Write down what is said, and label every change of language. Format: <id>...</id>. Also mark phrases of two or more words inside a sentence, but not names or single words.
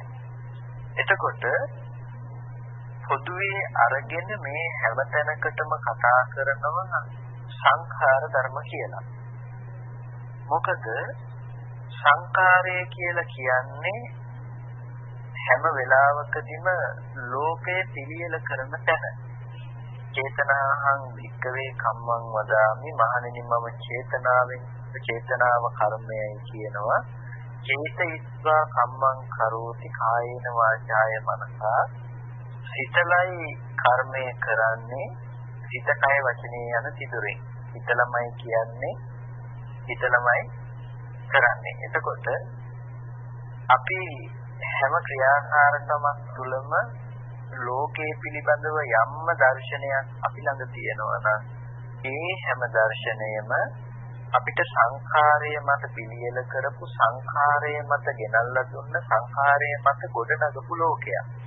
<si>එතකොට පොදුවේ අරගෙන මේ හැම තැනකටම කතා කරනවා සංඛාර ධර්ම කියලා. මොකද සංඛාරය කියලා කියන්නේ හැම වෙලාවකදීම ලෝකයේ පිළියෙල කරන තැන</si> <pi>චේතනාහං වික්කවේ කම්මං වදාමි</pi> <si>මහණෙනි මම චේතනාව කර්මයයි කියනවා</si> <pi>චේතයිත්වා කම්මං කරෝති කායේන වාචාය මනසා</pi> <si>සිතලයි කර්මය කරන්නේ සිත කය වචනේ යන තිදුරෙන් හිතලමයි කියන්නේ හිතලමයි කරන්නේ එතකොට අපි හැම ක්‍රියාකාරකමක් තුළම ලෝකයේ පිළිබඳව යම්ම දර්ශනයක් අපි ළඟ තියෙනවා නම් ඒ හැම දර්ශනයම අපිට සංඛාරය මත පිළියෙල කරපු සංඛාරය මත ගෙනල්ලා දුන්න සංඛාරය මත ගොඩනගපු ලෝකයක්</si>